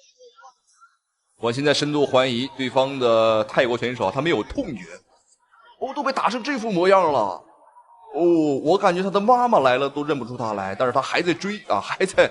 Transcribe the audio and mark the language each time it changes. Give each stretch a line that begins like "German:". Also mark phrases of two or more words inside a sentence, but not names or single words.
Chinese: 我現在深度懷疑對方的泰國選手他沒有痛覺，都被打成这副模样了。哦，我感觉他的妈妈来了都認不出他來，但是他還在追啊，還在。